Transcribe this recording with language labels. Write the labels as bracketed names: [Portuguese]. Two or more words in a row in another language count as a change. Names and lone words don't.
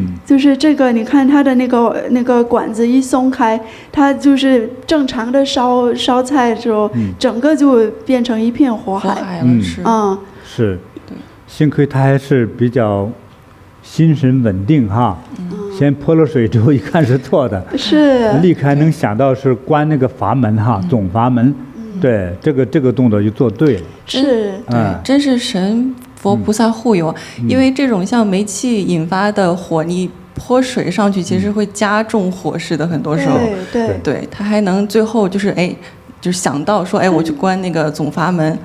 [Chinese] 就是這個，你看他的那個管子一鬆開，他就是正常的燒菜的時候，整個就變成一片火海。是，幸虧他還是比較心神穩定哈。先潑了水之後一看是錯的，是立刻能想到是關那個閥門哈，總閥門，對，這個動作就做對了，是，對，真是神佛菩薩護佑，因為這種像煤氣引發的火，你潑水上去其實會加重火勢的，很多時候，對，他還能最後就是就想到說我去關那個總閥門，